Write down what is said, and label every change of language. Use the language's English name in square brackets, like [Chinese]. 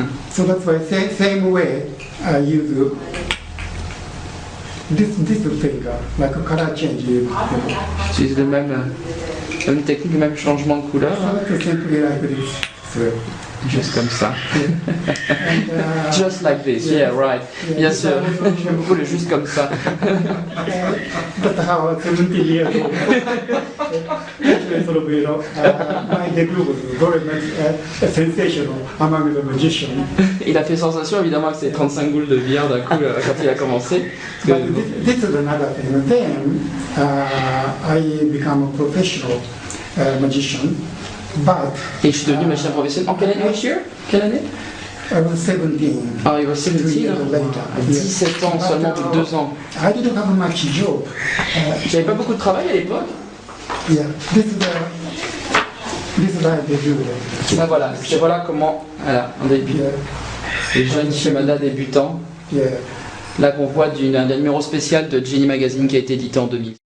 [English] So that's why same way I use this finger, like a color change. [French] J'utilise la même technique, le même changement de couleur. [English] So that's simply like this. So, [French] Juste comme ça. [English] and, Just like this, yeah, right. [French] Bien sûr, j'aime beaucoup le juste comme ça. [English] that's how 70 years old. Actually, sort of, my debut was very much sensational among the magicians. [French] Il a fait sensation évidemment avec ses 35 boules de billard d'un coup quand il a commencé. Parce que- [English] But this is another thing. Then I become a professional magician, but [French] Et je suis devenu magicien professionnel. En quelle année, monsieur? Quelle année? [English] I was 17. [French] Ah, il va 17 [English] 2 years later. [French] 17 ans, seulement plus de 2 ans. [English] I didn't have much job. [French] J'avais pas beaucoup de travail à l'époque. [English] Yeah, this is how I debuted. [French] Ah, voilà, c'est voilà comment, voilà, on débute. [English] Yeah, [French] Les jeunes Shimada débutants. [English] yeah. [French] Là qu'on voit d'un numéro spécial de Jenny Magazine qui a été édité en 2000.